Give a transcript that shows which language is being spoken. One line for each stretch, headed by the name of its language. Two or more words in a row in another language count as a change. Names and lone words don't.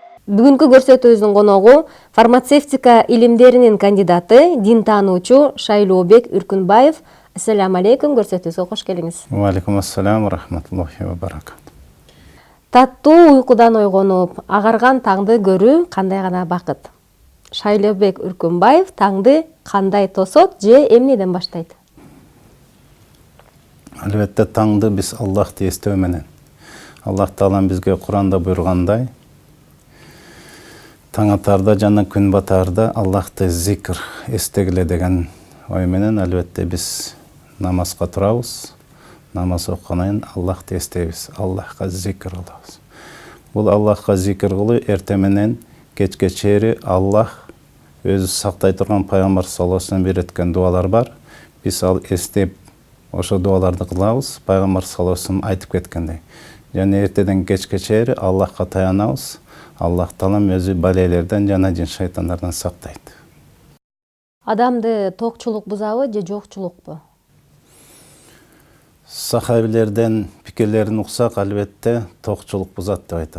Kyrgyz: Бүгүнкү көрсөтүүбүздүн коногу фармацевтика илимдеринин кандидаты, дин таануучу Шайлообек Үркүнбаев.
Arabic: السلام عليكم,
Kyrgyz: көрсөтүүбүзгө кош келиңиз.
Arabic: وعليكم السلام ورحمة الله وبركاته.
Kyrgyz: Таттуу уйкудан ойгонуп, агарган таңды көрүү кандай гана бакыт. Шайлообек Үркүнбаев таңды кандай тосот же эмнеден баштайт? Албетте таңды биз Аллахты эстөө менен. Аллах Таалам бизге Куранда буйругандай, таң атарда жана күн батарда Аллахты зикр эстегиле деген ой менен албетте биз намазга турабыз. Намаз окугандан Аллахты эстейбиз, Аллахка зикр кылабыз. Бул Аллахка зикр кылуу эртең менен кечке чейин Аллах өзү сактай турган пайгамбар
Arabic: صلى الله عليه وسلم
Kyrgyz: үйрөткөн дуалар бар. Биз ал эстеп ошо дуаларды кылабыз. Пайгамбар
Arabic: صلى الله عليه وسلم
Kyrgyz: айтып кеткендей. Жана эртеден кечке чейин Аллахка таянабыз. Аллах Таалам өзү балелерден жана жин шайтандардан сактайт. Адамды токчулук бузабы же жокчулукпу? Сахабилерден пикирлерин уксак, албетте токчулук бузат деп айтат.